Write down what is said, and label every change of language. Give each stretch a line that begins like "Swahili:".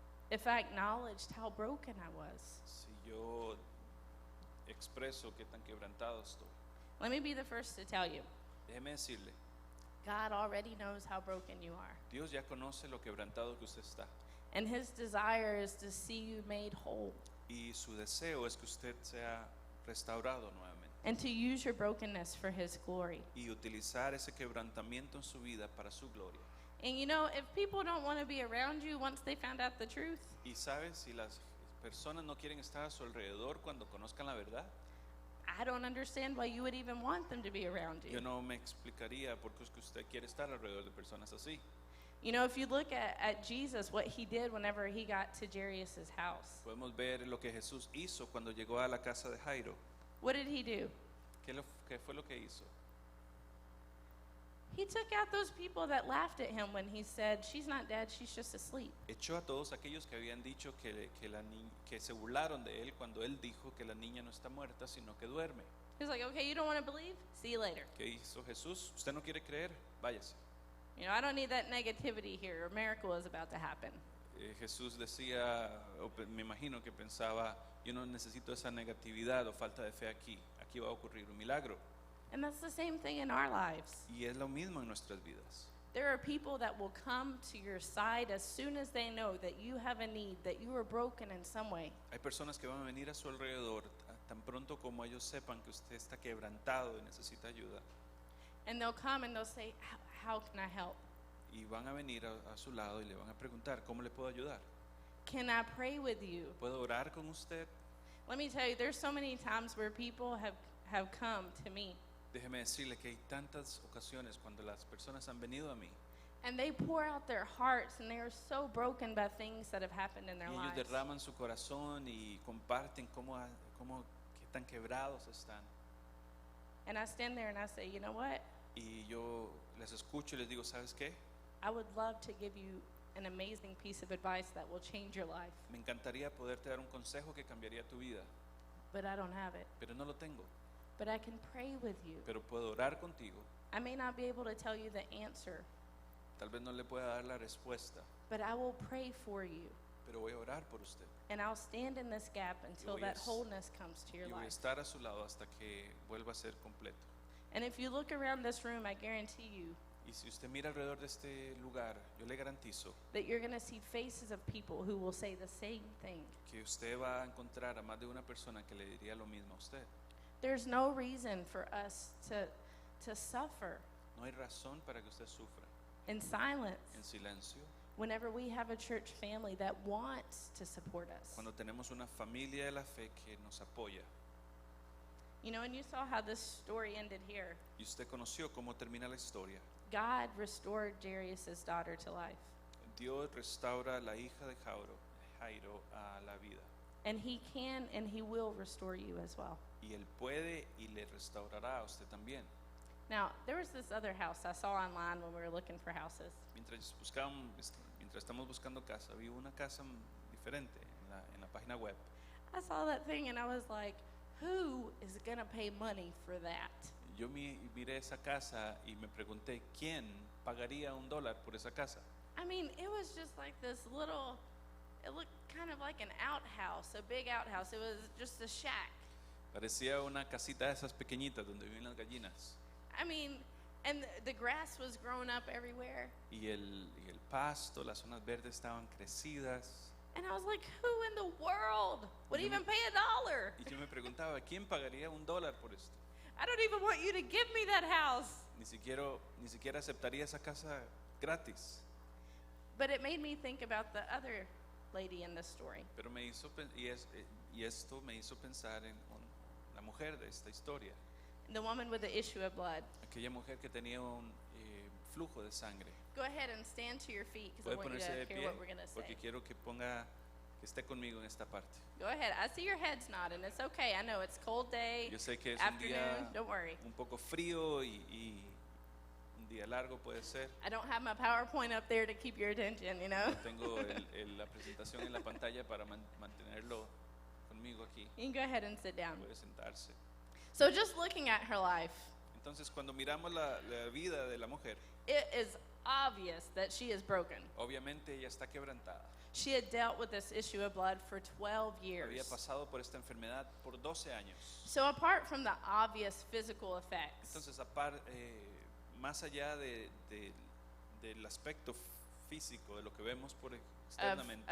English: If I acknowledged how broken I was.
Spanish: Si yo expreso qué tan quebrantado estoy.
English: Let me be the first to tell you,
Spanish: Déjeme decirle,
English: God already knows how broken you are.
Spanish: Dios ya conoce lo quebrantado que usted está.
English: And his desire is to see you made whole
Spanish: Y su deseo es que usted sea restaurado nuevamente.
English: and to use your brokenness for his glory.
Spanish: Y utilizar ese quebrantamiento en su vida para su gloria.
English: And you know, if people don't want to be around you once they found out the truth,
Spanish: Y sabes, si las personas no quieren estar a su alrededor cuando conozcan la verdad,
English: I don't understand why you would even want them to be around
Spanish: yo
English: you.
Spanish: no me explicaría por qué es que usted quiere estar alrededor de personas así.
English: You know, if you look at Jesus, what he did whenever he got to Jairus' house,
Spanish: Podemos ver lo que Jesús hizo cuando llegó a la casa de Jairo.
English: what did he do?
Spanish: ¿Qué fue lo que hizo?
English: He took out those people that laughed at him when he said, she's not dead, she's just asleep.
Spanish: Echó a todos aquellos que habían dicho que se burlaron de él cuando él dijo que la niña no está muerta, sino que duerme.
English: He's like, okay, you don't want to believe? See you later.
Spanish: ¿Qué hizo Jesús? ¿Usted no quiere creer? Váyase.
English: You know, I don't need that negativity here. A miracle is about to happen.
Spanish: Jesús decía, me imagino que pensaba, yo no necesito esa negatividad o falta de fe aquí. Aquí va a ocurrir un milagro.
English: And that's the same thing in our lives.
Spanish: Y es lo mismo en nuestras vidas.
English: There are people that will come to your side as soon as they know that you have a need, that you are broken in some way.
Spanish: Hay personas que van a venir a su alrededor tan pronto como ellos sepan que usted está quebrantado y necesita ayuda.
English: And they'll come and they'll say, how can I help?
Spanish: Y van a venir a su lado y le van a preguntar, ¿cómo le puedo ayudar?
English: Can I pray with you?
Spanish: ¿Puedo orar con usted?
English: Let me tell you, there's so many times where people have come to me
Spanish: Déjeme decirle que hay tantas ocasiones cuando las personas han venido a mí
English: and they pour out their hearts and they are so broken by things that have happened in
Spanish: y
English: their
Spanish: ellos
English: lives.
Spanish: derraman su corazón y comparten qué tan quebrados están.
English: And I stand there and I say, you know what?
Spanish: Y yo les escucho y les digo, ¿sabes qué?
English: I would love to give you an amazing piece of advice that will change your life,
Spanish: Me encantaría poderte dar un consejo que cambiaría tu vida,
English: but I don't have it.
Spanish: pero no lo tengo.
English: But I can pray with you.
Spanish: Pero puedo orar contigo.
English: I may not be able to tell you the answer,
Spanish: Tal vez no le pueda dar la respuesta,
English: but I will pray for you.
Spanish: pero voy a orar por usted.
English: And I'll stand in this gap until
Spanish: voy a
English: that s- wholeness comes to your
Spanish: Y voy a
English: life.
Spanish: estar a su lado hasta que vuelva a ser completo.
English: And if you look around this room, I guarantee you
Spanish: Y si usted mira alrededor de este lugar, yo le garantizo
English: that you're going to see faces of people who will say the same thing.
Spanish: que usted va a encontrar a más de una persona que le diría lo mismo a usted.
English: There's no reason for us to suffer
Spanish: No hay razón para que usted sufra
English: in silence
Spanish: en silencio
English: whenever we have a church family that wants to support us.
Spanish: cuando tenemos una familia de la fe que nos apoya.
English: You know, and you saw how this story ended here.
Spanish: Y usted conoció cómo termina la historia.
English: God restored Jairus' daughter to life.
Spanish: Dios restaura a la hija de Jairo a la vida.
English: And he can and he will restore you as well.
Spanish: Y Él puede y le restaurará a usted también.
English: Now, there was this other house I saw online when we were looking for houses.
Spanish: Mientras estamos buscando casa, vi una casa diferente en la página web.
English: I saw that thing and I was like, who is going to pay money for that?
Spanish: Yo miré esa casa y me pregunté, ¿quién pagaría $1 por esa casa?
English: I mean, it was just like this little, it looked kind of like an outhouse, a big outhouse. It was just a shack.
Spanish: Parecía una casita de esas pequeñitas donde viven las gallinas.
English: I mean, and the grass was growing up everywhere.
Spanish: Y el pasto, las zonas verdes estaban crecidas.
English: And I was like, who in the world would even pay $1?
Spanish: Y yo me preguntaba, ¿quién pagaría $1 por esto?
English: I don't even want you to give me that house.
Spanish: Ni siquiera aceptaría esa casa gratis.
English: But it made me think about the other lady in this story.
Spanish: Pero esto me hizo pensar en la mujer de esta historia.
English: The woman with the issue of blood.
Spanish: Aquella mujer que tenía un flujo de sangre.
English: Go ahead and stand to your feet because I
Spanish: Puede
English: want you
Spanish: ponerse de
English: to hear
Spanish: pie
English: what we're going to
Spanish: porque
English: say.
Spanish: quiero que esté conmigo en esta parte.
English: Go ahead. I see your heads nodding. It's okay. I know it's a cold day,
Spanish: Yo sé que es un
English: afternoon.
Spanish: día
English: Don't worry.
Spanish: un poco frío y un día largo puede ser.
English: I don't have my PowerPoint up there to keep your attention, you know.
Spanish: No tengo la presentación en la pantalla para mantenerlo conmigo aquí.
English: You can go ahead and sit down.
Spanish: Puede sentarse.
English: So just looking at her life,
Spanish: Entonces, cuando miramos la vida de la mujer,
English: it is obvious that she is broken.
Spanish: obviamente ella está quebrantada.
English: She had dealt with this issue of blood for 12
Spanish: Había
English: years.
Spanish: pasado por esta enfermedad por 12 años.
English: So apart from the obvious physical effects
Spanish: Entonces, más allá del aspecto físico, de lo que vemos por externamente,